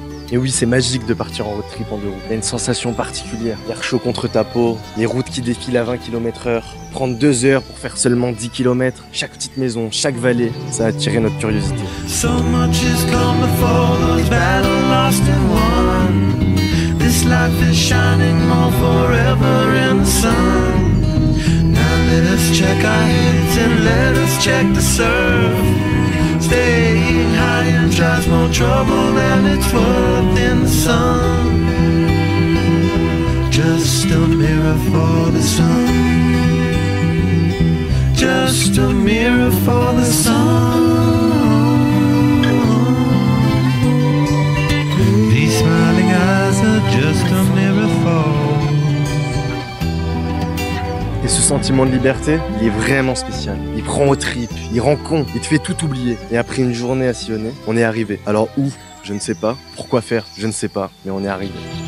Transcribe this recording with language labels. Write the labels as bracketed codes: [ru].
[fr] Et oui, c'est magique de partir en road trip en 2 roues. Il y a une sensation particulière. L'air chaud contre ta peau, les routes qui défilent à 20 km/h. Prendre 2 heures pour faire seulement 10 km. Chaque petite maison, chaque vallée, ça a attiré notre curiosité. [en] So much has come before those battles lost and won. This life is shining more forever in the sun. Now let us check our heads and let us check the surf. Staying high and tries more trouble than it's worth in the sun. Just a mirror for the sun. Just a mirror for the sun. These smiling eyes are just a mirror for. [fr] Et ce sentiment de liberté, il est vraiment spécial. Il prend aux tripes, il rend con, il te fait tout oublier. Et après une journée à sillonner, on est arrivé. Alors où? Je ne sais pas. Pourquoi faire? Je ne sais pas. Mais on est arrivé.